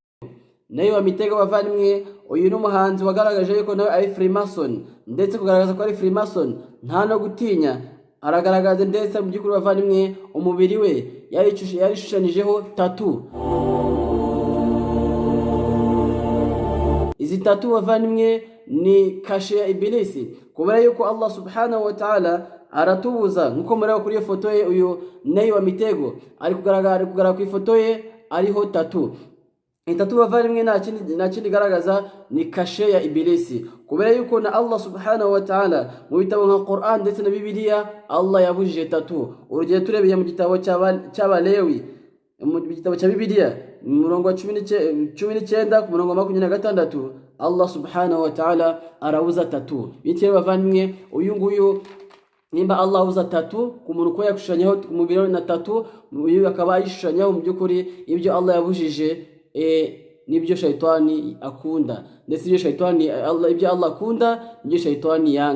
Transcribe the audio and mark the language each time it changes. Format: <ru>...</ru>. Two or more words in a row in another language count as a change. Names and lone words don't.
<rw>Nay wa Mitego bavandimwe, uyu ni umuhanzi wagaragaje yuko nawe ari Freemason, ndetse kugaragaza ko ari Freemason nta no gutinya, aragaragaza ndetse mu by'ukuri bavandimwe umubiri we yarishushanyijeho tattoo. Izi tattoo bavandimwe ni kashe ya Ibilisi, kubera yuko</rw> <ar>الله سبحانه وتعالى</ar> <rw>aratubuza, nkuko mureba kuri iyo foto ye uyu Nay wa Mitego ari kugaragara ku ifoto ye ariho tattoo. Tattoo bavandimwe nta kindi garagaza ni kashe ya Ibilisi, kubera yuko na</rw> <ar>الله سبحانه وتعالى</ar> <rw>mu bitabo nka Quran ndetse na Bibiliya Allah yabujije tattoo. Urugero turebeye mu gitabo cy'Abalewi, mu gitabo cya Bibiliya murongo wa 19 ku murongo wa 26</rw> <ar>الله سبحانه وتعالى</ar> <rw>arabuza tattoo. Bityo bavandimwe uyu nguyu nimba Allah abuza tattoo ku muntu ko yakushanyaho ku mubiri na tattoo, uyu akaba yishushanyaho mu by'ukuri ibyo Allah yabujije, nibyo shaytani akunda, ndetse ibyo shaytani ibyo Allah akunda nibyo shaytani yanga.</rw>